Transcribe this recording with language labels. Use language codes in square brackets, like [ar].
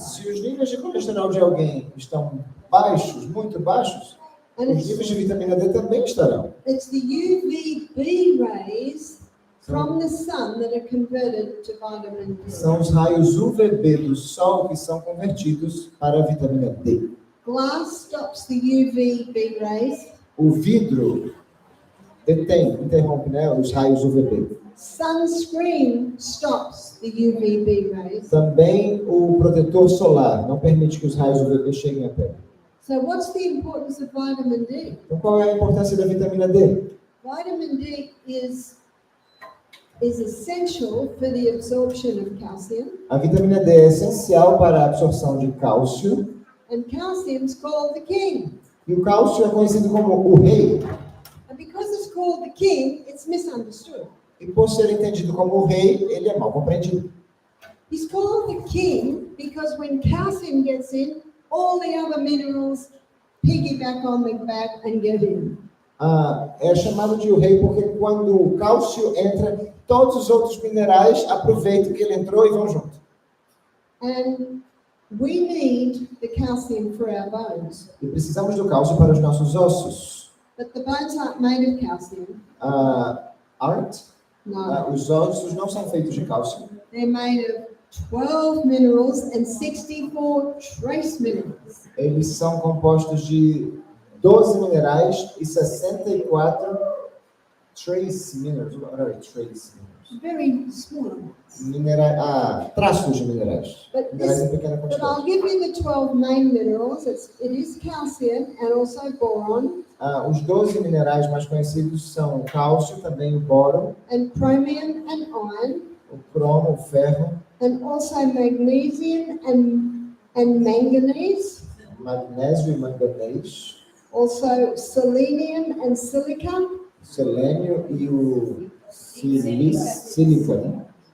[pt] Se os níveis de colesterol de alguém estão baixos, muito baixos, [en] And [pt] os níveis de vitamina D também estarão. [en] it's the UVB rays from the sun that are converted to vitamin D. [pt] São os raios UVB do sol que são convertidos para a vitamina D. [en] Glass stops the UVB rays. [pt] O vidro interrompe, né, os raios UVB. [en] Sunscreen stops the UVB rays. [pt] Também o protetor solar não permite que os raios UVB cheguem à pele. [en] So what's the importance of vitamin D? [pt] Então, qual é a importância da vitamina D? [en] Vitamin D is essential for the absorption of calcium, [pt] A vitamina D é essencial para a absorção de cálcio, [en] and calcium is called the king. [pt] e o cálcio é conhecido como o rei. [en] And because it's called the king, it's misunderstood. [pt] E por ser entendido como o rei, ele é mal compreendido. [en] He's called the king because when calcium gets in, all the other minerals piggyback on the back and get in. [pt] É chamado de o rei porque quando o cálcio entra, todos os outros minerais aproveitam que ele entrou e vão junto. [en] And we need the calcium for our bones. E precisamos do cálcio para os nossos ossos. But the bones aren't made of calcium. Aren't? No. [pt] Os ossos não são feitos de cálcio. [en] They're made of 12 minerals and 64 trace minerals. [pt] Eles são compostos de 12 minerais e 64 [en] trace minerals. What are trace minerals? Very small amounts. [pt] Traços de minerais. Minerais em pequena [en] But I'll [pt] quantidade. [en] give you the 12 main minerals. It is calcium and also boron [pt] Os 12 minerais mais conhecidos são o cálcio, também o boro, [en] and chromium and iron, [pt] o cromo, o ferro, [en] and also magnesium and manganese, [pt] magnésio e manganês, [en] also selenium and silica, [pt] selênio e o sílica, né?